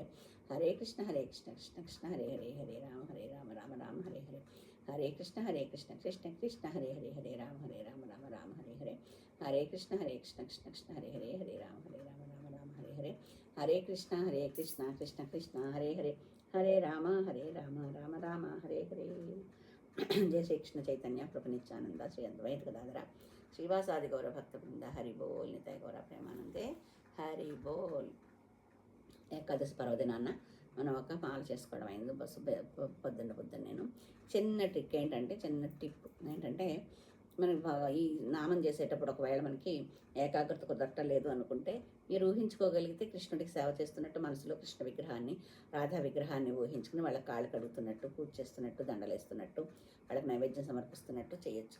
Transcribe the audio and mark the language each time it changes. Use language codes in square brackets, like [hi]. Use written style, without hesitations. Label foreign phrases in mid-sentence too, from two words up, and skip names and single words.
[sa] హరే కృష్ణ కృష్ణ కృష్ణ హరే హరే హరే రామ రామ హరే హరే. హరే కృష్ణ కృష్ణ కృష్ణ హరే హరే హరే రామ రామ హరే హరే. హరే కృష్ణ కృష్ణ కృష్ణ హరే హరే హరే రామ రామ హరే హరే. హరే కృష్ణ కృష్ణ కృష్ణ హరే హరే హరే రామ రామ రామ హరే హరే. జయ శ్రీకృష్ణ చైతన్య ప్రభు నిత్యానంద శ్రీ అద్వైత గదాధర శ్రీవాసాది గౌర భక్త బృంద హరి బోల్ నితాయ గౌర ప్రేమానందే హరి బోల్. [te] ఏకాదశి పర్వదినాన్న మనం ఒక మాల చేసుకోవడం అయింది పొద్దున్న నేను. చిన్న టిప్ ఏంటంటే మనకి ఈ నామం చేసేటప్పుడు ఒకవేళ మనకి ఏకాగ్రత కుదరటలేదు అనుకుంటే మీరు ఊహించుకోగలిగితే కృష్ణుడికి సేవ చేస్తున్నట్టు మనసులో కృష్ణ విగ్రహాన్ని రాధా విగ్రహాన్ని ఊహించుకుని వాళ్ళకి కాళ్ళు కడుగుతున్నట్టు పూజ చేస్తున్నట్టు దండలేస్తున్నట్టు వాళ్ళకి నైవేద్యం సమర్పిస్తున్నట్టు చేయొచ్చు.